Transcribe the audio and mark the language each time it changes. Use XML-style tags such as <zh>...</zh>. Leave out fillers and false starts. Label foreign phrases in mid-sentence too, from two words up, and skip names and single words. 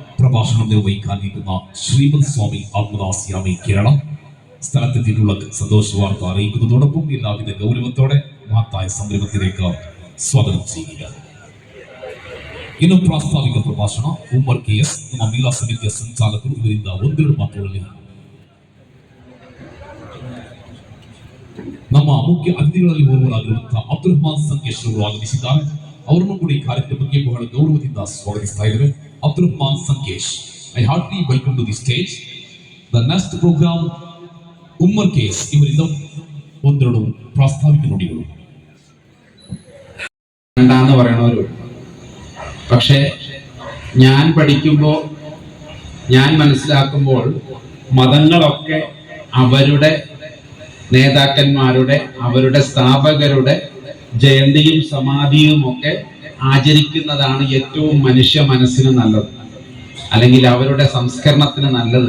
<ml>പ്രഭാഷണം നിർവഹിക്കാനിരിക്കുന്ന ശ്രീമദ് സ്വാമി ആത്മദാസ്യാമി കേരളം സ്ഥലത്തെത്തിയിട്ടുള്ള സന്തോഷ വാർത്ത അറിയിക്കുന്നതോടൊപ്പം എല്ലാവിധ ഗൗരവത്തോടെ മഹത്തായ സംരംഭത്തിലേക്ക് സ്വാഗതം ചെയ്യുക.</ml> <kn>ಇನ್ನು ಪ್ರಾಸ್ತಾವಿಕ ಪ್ರಭಾಷಣ ಉಮರ್ KS ನಮ್ಮ ಮಹಿಳಾ ಸಮಿತಿಯ ಸಂಚಾಲಕರು ಇವರಿಂದ ಒಂದೆರಡು ಮಾತುಗಳಲ್ಲಿ ನಮ್ಮ ಮುಖ್ಯ ಅತಿಥಿಗಳಲ್ಲಿ ಓರ್ವರಾಗಿರುವಂತಹ ಅಬ್ದುಲ್ ರಹಮಾನ್ ಸಂಕೇಶ್ ಅವರು ಆಗಮಿಸಿದ್ದಾರೆ. ಅವರನ್ನು ಕೂಡ ಈ ಕಾರ್ಯಕ್ರಮಕ್ಕೆ ಬಹಳ ಗೌರವದಿಂದ ಸ್ವಾಗತಿಸ್ತಾ ಇದ್ದೇವೆ.</kn> <en>ಅಬ್ದುಲ್ ರಹಮಾನ್ ಸಂಕೇಶ್, I heartly welcome to the stage. the next program</en> <kn>ಉಮರ್ KS ಇವರಿಂದ ಒಂದೆರಡು ಪ್ರಾಸ್ತಾವಿಕ ನುಡಿಗಳು.</kn> <ml>പക്ഷേ ഞാൻ പഠിക്കുമ്പോൾ, ഞാൻ മനസ്സിലാക്കുമ്പോൾ മതങ്ങളൊക്കെ അവരുടെ നേതാക്കന്മാരുടെ, അവരുടെ സ്ഥാപകരുടെ ജയന്തിയും സമാധിയും ഒക്കെ ആചരിക്കുന്നതാണ് ഏറ്റവും മനുഷ്യ മനസ്സിന് നല്ലത്, അല്ലെങ്കിൽ അവരുടെ സംസ്കരണത്തിന് നല്ലത്.</ml>